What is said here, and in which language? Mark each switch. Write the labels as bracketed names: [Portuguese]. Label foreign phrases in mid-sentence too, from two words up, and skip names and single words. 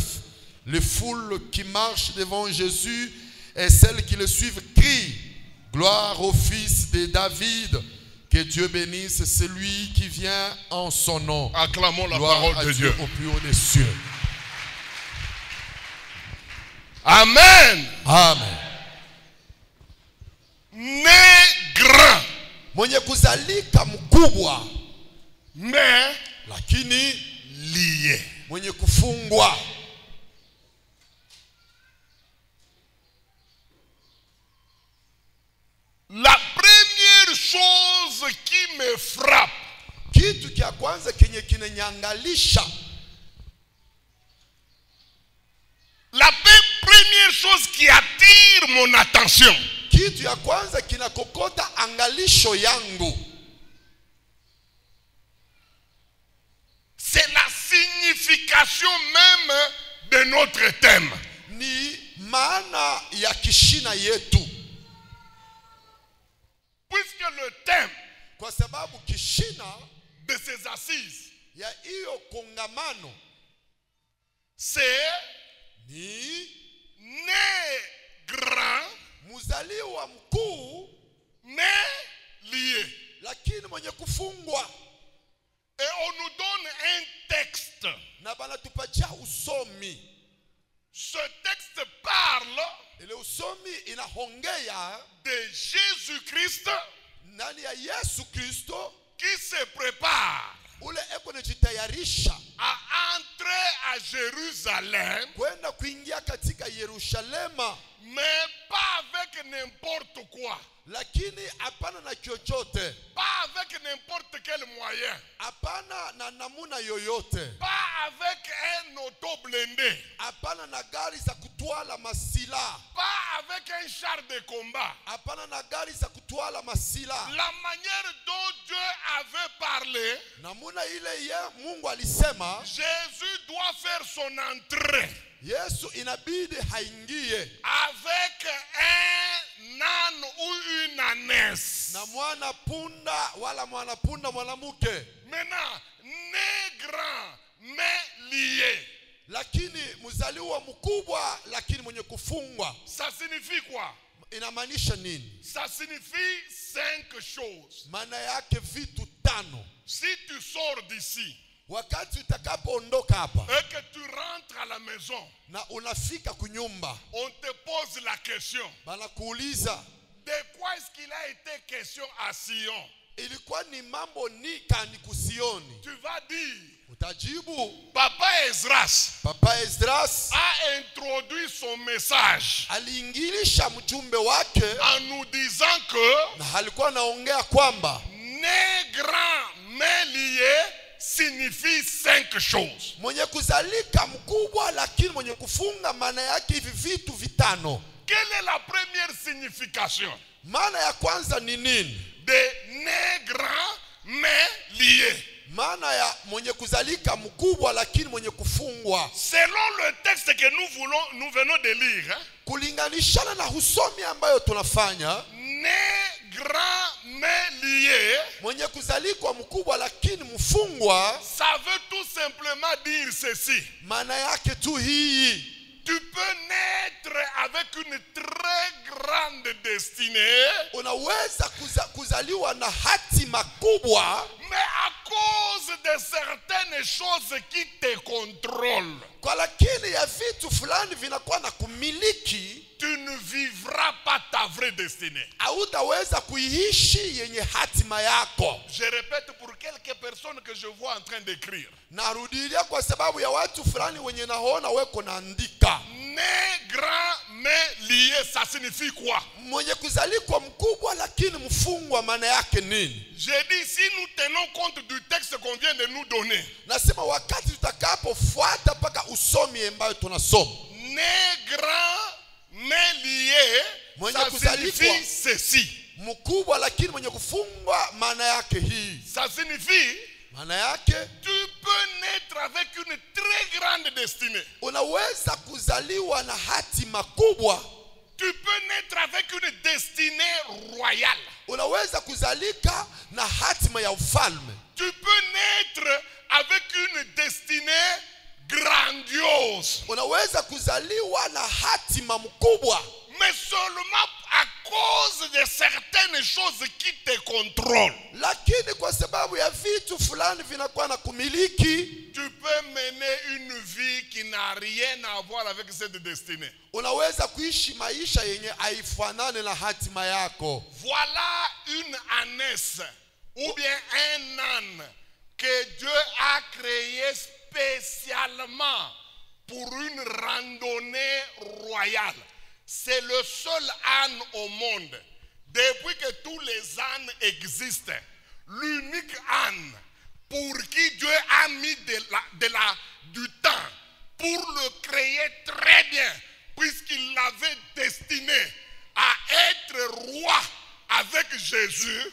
[French] Les foules qui marchent devant Jésus et celles qui le suivent crient, gloire au Fils de David. Que Dieu bénisse celui qui vient en son nom. Acclamons la gloire parole à de Dieu au plus haut des cieux. Amen. Amen. Né grand, [Swahili] Mwenye kuzalika mkubwa, [French] mais [Swahili] lakini [French] lié. [Swahili] mwenye kufungwa. [French] La première chose qui me frappe, [Swahili] Kitu kia kwanza kenye kinanyangalisha, [French] la première chose qui attire mon attention, [Swahili] kitu ya kwanza kinakokota angalisho yangu, [French] c'est la signification même de notre thème. [Swahili] ni maana ya kishina yetu. [French] Puisque le thème [Swahili] Kwa sababu kishina [French] de ces assises, [Swahili] ya hiyo kongamano, [French] c'est [Swahili] ni [French] né grand, [Swahili] mzaliwa mkuu, [French] mais lié. [Swahili] lakini mwenye kufungwa. [French] Et on nous donne un texte. [Swahili] Na banatupatia usomi. [French] Ce texte parle [Swahili] Ile usomi inahongea [French] de Jésus-Christ [Swahili] ndani ya Yesu Kristo, [French] qui se prépare [Swahili] ule eko anajitayarisha [French] à entrer à Jérusalem, [Swahili] kwenda kuingia katika Yerusalema, [French] mais pas avec n'importe quoi, [Swahili] lakini hapana na chochote, [French] pas avec n'importe quel moyen, [Swahili] hapana na namuna yoyote, [French] pas avec un auto blindé, [Swahili] hapana na gari za kutwala masila, [French] pas avec un char de combat. [Swahili] hapana na gari za kutwala masila. [French] La manière dont Dieu avait parlé, [Swahili] Namuna ile ye Mungu alisema [French] Jésus doit faire son entrée [Swahili] Yesu inabidi haingie [French] avec un âne ou une ânesse. [Swahili] na mwana punda wala mwana punda mwanamke. [French] Maintenant, né grand mais lié. [Swahili] Lakini mzaliwa mkubwa lakini mwenye kufungwa. [French] Ça signifie quoi? [Swahili] Inamaanisha nini? [French] Ça signifie 5 choses. [Swahili] Maana yake vitu 5. [French] Si tu sors d'ici [Swahili] Wakati utakapoondoka hapa [French] et que tu rentres à la maison, [Swahili] na unafika kunyumba, [French] on te pose la question, [Swahili] banakuuliza [French] de quoi est-ce qu'il a été question à Sion? [Swahili] ilikuwa ni mambo ni kani kusioni? [French] Tu vas dire, [Swahili] Utajibu, [French] Papa Esdras [Swahili] Papa Esdras [French] a introduit son message [Swahili] aliingilisha mjumbe wake [French] en nous disant que [Swahili] na alikuwa anaongea kwamba [French] né grand mais lié signifie 5 choses. [Swahili] mwenye kuzalika mkubwa lakini mwenye kufunga, maana yake hivi vitu 5. [French] Quelle est la première signification [Swahili] Maana ya kwanza ni nini? [French] de né grand mais lié? [Swahili] Maana ya mwenye kuzalika mkubwa lakini mwenye kufungwa, [French] Selon le texte que nous venons de lire, [Swahili] kulinganishana na usomi ambayo tunafanya, [French] né grand mais lié, [Swahili] mwenye kuzalikwa mkubwa lakini mfungwa, [French] ça veut tout simplement dire ceci. [Swahili] maana yake tu hii: [French] Tu peux naître avec une très grande destinée, [Swahili] unaweza kuzaliwa na hatima kubwa, [French] mais à cause de certaines choses qui te contrôlent, [Swahili] kwa lakini ya vitu fulani vinakuwa na kumiliki, [French] tu ne vivras pas ta vraie destinée. [Swahili] hautaweza kuiishi yenye hatima yako. [French] Je répète pour quelques personnes que je vois en train d'écrire. [Swahili] Narudilia kwa sababu ya watu fulani wenye naona weko naandika. [French] Né grand mais lié, ça signifie quoi? [Swahili] Mwenye kuzalikwa mkubwa lakini mfungwa, maana yake nini? [French] J'ai dit, si nous tenons compte du texte qu'on vient de nous donner, [Swahili] Nasema wakati tutakapofuata paka usomi ambayo tunasoma, [French] né grand mais lié, ça signifie ceci. [Swahili] Mkubwa lakini mwenye kufungwa, maana yake hii. [French] Ça signifie, [Swahili] Maana yake [French] tu peux naître avec une très grande destinée. [Swahili] unaweza kuzaliwa na hatima kubwa. [French] Tu peux naître avec une destinée royale. [Swahili] Unaweza kuzalika na hatima ya ufalme. [French] Tu peux naître avec une destinée grandiose. [Swahili] Unaweza kuzaliwa na hatima mkubwa, [French] Mais seulement à cause de certaines choses qui te contrôlent. [Swahili] lakini kwa sababu ya vitu fulani vinakuwa na kumiliki, [French] Tu peux mener une vie qui n'a rien à voir avec cette destinée. [Swahili] unaweza kuishi maisha yenye haifanane na hatima yako. [French] Voilà une ânesse ou bien un âne que Dieu a créé spécialement pour une randonnée royale. C'est le seul âne au monde, depuis que tous les ânes existent, l'unique âne pour qui Dieu a mis du temps pour le créer très bien, puisqu'il l'avait destiné à être roi avec Jésus.